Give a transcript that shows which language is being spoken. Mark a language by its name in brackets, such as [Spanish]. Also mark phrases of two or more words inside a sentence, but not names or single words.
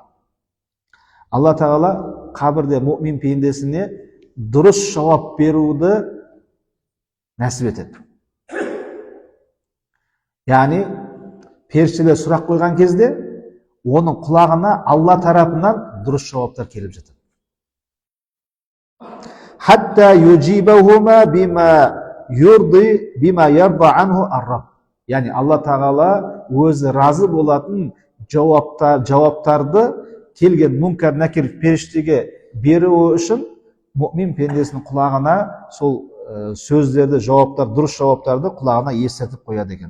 [Kazakh] Алла Тағала қабірде мұмин пендесіне дұрыс жауап беруді нәсіп етеді. Яғни, періштелер сұрақ қойған кезде, оның құлағына Алла тарапынан дұрыс жауаптар келіп жатыр. [Arabic] حتى يجيبهما بما يرضى عنه الرب. [Kazakh] Яғни Алла Тағала өзі разы болатын жауаптарды келген мункар накир періштеге беруі үшін мұмин пендесінің құлағына сол сөздерді, жауаптар, дұрыс жауаптарды құлағына естіртіп қояды екен.